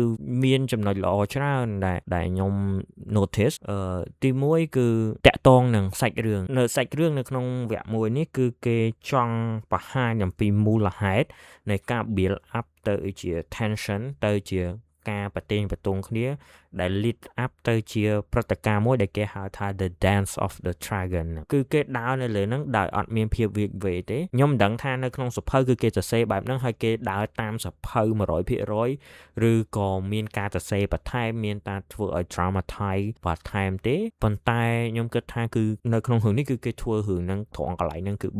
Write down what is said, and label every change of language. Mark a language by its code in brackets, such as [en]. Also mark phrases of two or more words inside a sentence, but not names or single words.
[km] មានចំណុចល្អច្រើនដែលខ្ញុំ notice ទី1គឺតាក់ទងនឹងសាច់រឿងនៅក្នុងវគ្គ1នេះគឺគេចង់បង្ហាញអំពីមូលហេតុនៃការ [en] build up [km] ទៅជា tension ទៅជាការប្រតេញប្រទង់គ្នាដែល [en] lead up [km] ទៅជាព្រឹត្តិការណ៍មួយដែលគេហៅថា The Dance of the Dragon គឺគេដើរនៅលើហ្នឹងដោយអត់មានភាពវាវេទេខ្ញុំមិនដឹងថានៅក្នុងសភៅគឺគេសរសេរបែបហ្នឹងហើយគេដើរតាមសភៅ 100% ឬក៏មានការសរសេរបន្ថែមមានការធ្វើឲ្យ dramatize បន្ថែមទេប៉ុន្តែខ្ញុំគិតថាគឺនៅក្នុងរឿងនេះគឺគេធ្វើរឿងហ្នឹងត្រង់កន្លែងហ្នឹងគឺ